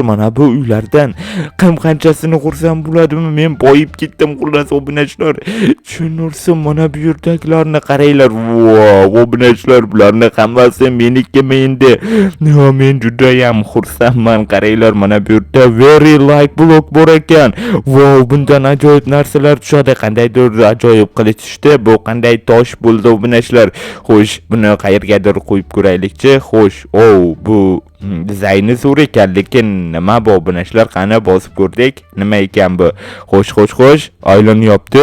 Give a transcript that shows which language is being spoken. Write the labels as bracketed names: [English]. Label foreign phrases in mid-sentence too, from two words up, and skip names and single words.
[Uzbek] Mana bu uylardan qanchasini qursam bo'ladimi? Men boyib ketdim, xullas, obunachilar. Tushunursin, mana bu yerdagilarni qaranglar. Obunachilar, bularni hammasi meniki endi. Men juda ham xursandman. Qaranglar, mana bu yerda [English] very like block [Uzbek] bor ekan. Bundan ajoyib narsalar tushadi. Qandaydir ajoyib qilich tushdi. Bu qanday tosh bo'ldi, obunachilar? Xo'sh, buni qayergadir qo'yib ko'raylikchi. Xo'sh, bu dizayni zo'r ekan, lekin nima bu, obunachilar? Qani bosib ko'rdik. Nima ekan bu? Xo'sh, aylanyapti.